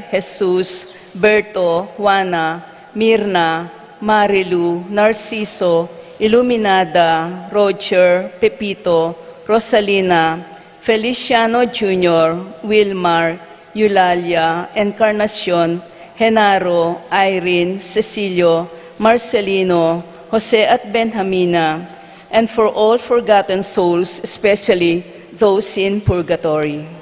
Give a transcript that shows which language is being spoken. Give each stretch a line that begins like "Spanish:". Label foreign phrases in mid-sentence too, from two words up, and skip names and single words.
English: Jesus, Berto, Juana, Mirna, Marilu, Narciso, Iluminada, Roger, Pepito, Rosalina, Feliciano Jr., Wilmar, Eulalia, Encarnacion, Genaro, Irene, Cecilio, Marcelino, Jose at Benjamina, and for all forgotten souls, especially those in purgatory.